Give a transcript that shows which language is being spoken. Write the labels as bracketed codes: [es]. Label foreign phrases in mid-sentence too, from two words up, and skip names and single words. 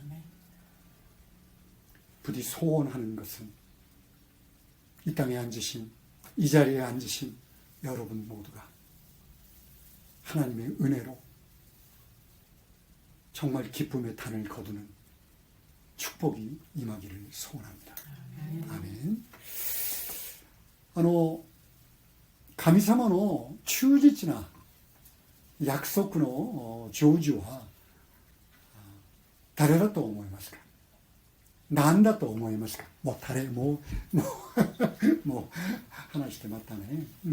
[ko] 부디 소원하는 것은 이 땅에 앉으신, 이 자리에 앉으신 여러분 모두가 하나님의 은혜로 정말 기쁨의 단을 거두는 축복이 임하기를 소원합니다. 아멘. [ja] 神様の忠実な約束の成就は誰だと思いますか？何だと思いますか？もう話してまったね。